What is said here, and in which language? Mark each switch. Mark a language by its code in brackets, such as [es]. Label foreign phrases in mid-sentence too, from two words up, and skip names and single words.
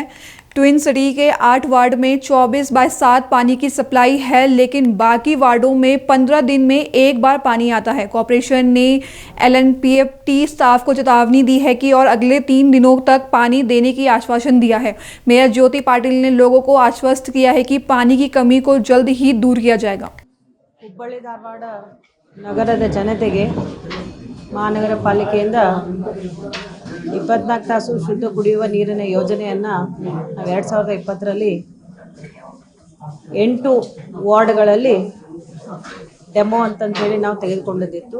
[hi] ट्विन सिटी के 8 वार्ड में 24/7 पानी की सप्लाई है, लेकिन बाकी वार्डों में 15 दिन में एक बार पानी आता है। कॉरपोरेशन ने LNPFT स्टाफ को चेतावनी दी है कि और अगले 3 दिनों तक पानी देने की आश्वासन दिया है। मेयर ज्योति पाटिल ने लोगों को आश्वस्त किया है कि पानी की कमी को जल्द ही दूर किया जाएगा। [kn] ಹುಬ್ಬಳ್ಳಿ ಧಾರವಾಡ ನಗರದ ಜನತೆಗೆ ಮಹಾನಗರ ಪಾಲಿಕೆಯಿಂದ 24 ತಾಸು ಶುದ್ಧ ಕುಡಿಯುವ ನೀರಿನ ಯೋಜನೆಯನ್ನು ನಾವು 2020ರಲ್ಲಿ 8 ವಾರ್ಡ್ಗಳಲ್ಲಿ ಡೆಮೋ ಅಂತಂತೇಳಿ ನಾವು ತೆಗೆದುಕೊಂಡಿದ್ದಿತ್ತು.